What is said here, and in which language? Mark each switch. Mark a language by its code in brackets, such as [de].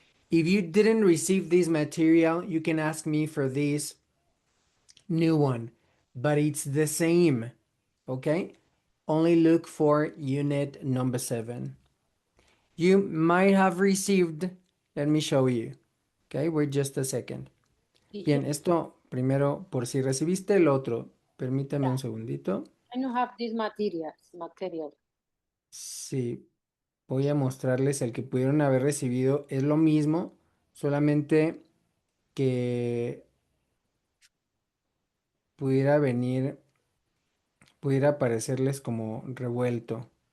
[en] If you didn't receive this material, you can ask me for this new one, but it's the same, okay? Only look for unit number 7. You might have received, let me show you. Okay, wait just a second. Did you? [es] Bien, esto primero, por si recibiste el otro, permítame [en] Yeah, [es] un segundito. [en] I don't have this material. [es] Sí, voy a mostrarles el que pudieron haber recibido. Es lo mismo, solamente que pudiera venir, pudiera aparecerles como revuelto.